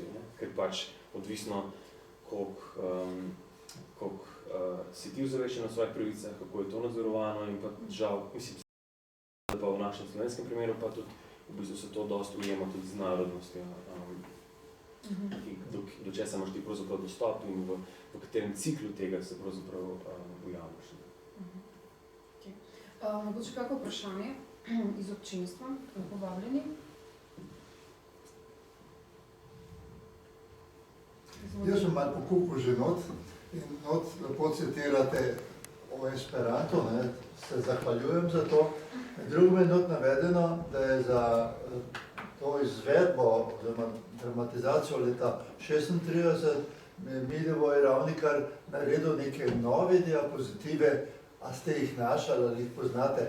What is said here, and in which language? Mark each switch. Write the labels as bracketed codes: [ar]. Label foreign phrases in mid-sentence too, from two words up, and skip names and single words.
[sl] Ker pač odvisno, koliko si ti ozaveščen na svojih pravicah, kako je to nadzorovano in pa žal, mislim, da pa v našem slovenskem primeru pa tudi v bistvu se to dosti ujema tudi z narodnostjo, do česa imaš ti pravzaprav dostop in v katerem ciklu tega se pravzaprav ujamaš. Mogoče kako vprašanje iz občinstva, povabljeni? Jaz sem malo pokupil že not in not lepo citirate o Esperanto, ne, se zahvaljujem za to. Drugo je not navedeno, da je za to izvedbo, oziroma dramatizacijo leta 1936 Milivoj Ravnikar naredil neke nove diapozitive, a ste jih našali ali jih poznate?